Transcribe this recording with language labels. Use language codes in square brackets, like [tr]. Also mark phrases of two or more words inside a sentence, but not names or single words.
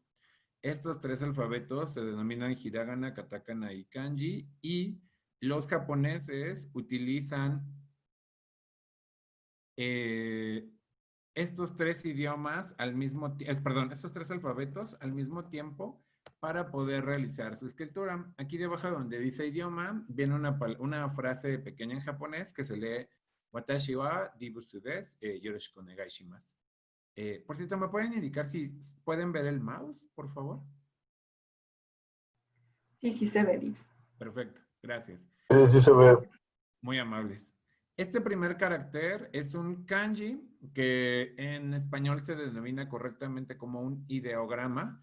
[es] Estos 3 alfabetos se denominan hiragana, katakana y kanji, y los japoneses utilizan estos tres idiomas al mismo tiempo, perdón, estos tres alfabetos al mismo tiempo para poder realizar su escritura. Aquí debajo donde dice idioma, viene una frase pequeña en japonés que se lee [ja] 私はディブスです、よろしくお願いします. [es] Por cierto, ¿me pueden indicar si pueden ver el mouse, por favor? Sí, sí se ve, Dips. Perfecto, gracias. Sí, sí se ve. Muy amables. Este primer carácter es un kanji que en español se denomina correctamente como un ideograma.